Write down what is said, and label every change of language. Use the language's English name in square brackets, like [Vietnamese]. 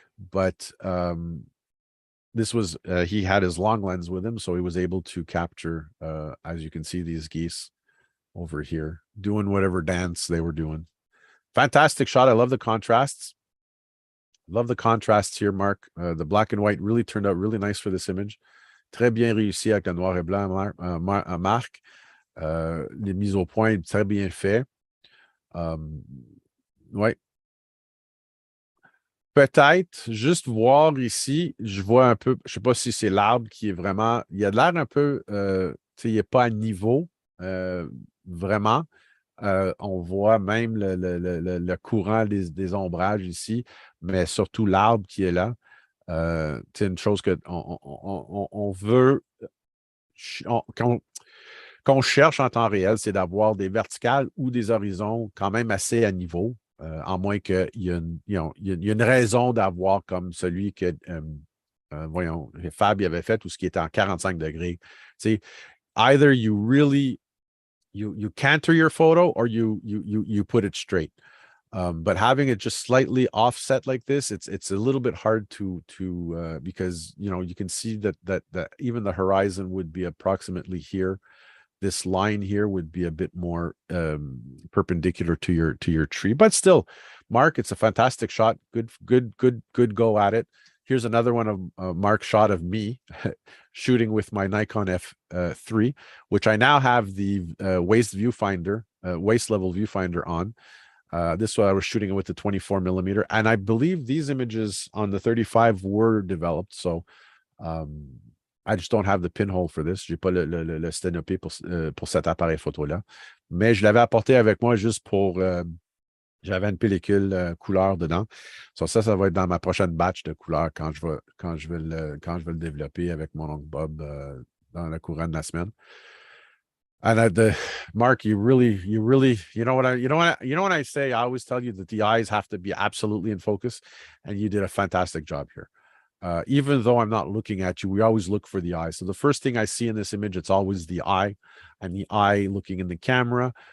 [English] But this was he had his long lens with him, so he was able to capture, as you can see, these geese over here doing whatever dance they were doing. Fantastic shot. I love the contrasts. Love the contrasts here, Mark. The black and white really turned out really nice for this image. [French] Très bien réussi avec le noir et blanc, Marc. Les mises au point, très bien fait. Ouais. Peut-être, juste voir ici, je vois un peu, je sais pas si c'est l'arbre qui est vraiment, il a l'air un peu, tu sais, il n'est pas à niveau, vraiment. On voit même le courant des ombrages ici, mais surtout l'arbre qui est là. C'est une chose qu'on veut, qu'on cherche en temps réel, c'est d'avoir des verticales ou des horizons quand même assez à niveau, à moins qu'il y ait une raison d'avoir comme celui que, voyons, Fab avait fait, ou ce qui était en 45 degrés. Tu sais, [English] either you really you canter your photo, or you put it straight. But having it just slightly offset like this, it's a little bit hard to because you can see that even the horizon would be approximately here. This line here would be a bit more perpendicular to your tree, but still, Mark, it's a fantastic shot. Good go at it. Here's another one of Mark's shot of me shooting with my Nikon F3, which I now have the waist level viewfinder on. This one I was shooting it with the 24 millimeter, and I believe these images on the 35 were developed. So I just don't have the pinhole for this. [French] J'ai pas le sténopé pour cet appareil photo-là. Mais je l'avais apporté avec moi juste pour... j'avais une pellicule couleur dedans. So ça va être dans ma prochaine batch de couleurs quand je vais le développer avec mon oncle Bob dans le courant de la semaine. [English] And Mark, you know what I say, I always tell you that the eyes have to be absolutely in focus, and you did a fantastic job here. even though I'm not looking at you, we always look for the eye. So the first thing I see in this image, it's always the eye, and the eye looking in the camera.